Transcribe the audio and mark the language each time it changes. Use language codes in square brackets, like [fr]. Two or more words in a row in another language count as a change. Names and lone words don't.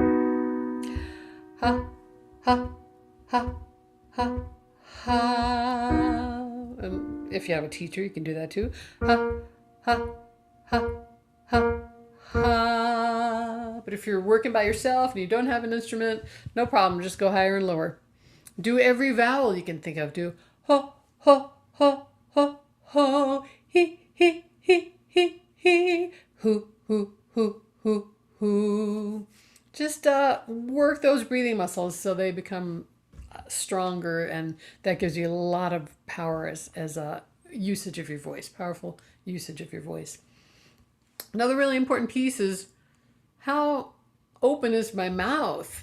[en] Ha, ha, ha, ha, ha. And if you have a teacher, you can do that too. Ha, ha, ha, ha, ha. But if you're working by yourself and you don't have an instrument, no problem. Just go higher and lower. Do every vowel you can think of. Do ho, ho, ho, ho, ho, he, he, he, he, he, hoo, hoo, hoo, hoo, hoo. Just work those breathing muscles so they become stronger, and that gives you a lot of power as a usage of your voice, powerful usage of your voice. Another really important piece is how open is my mouth.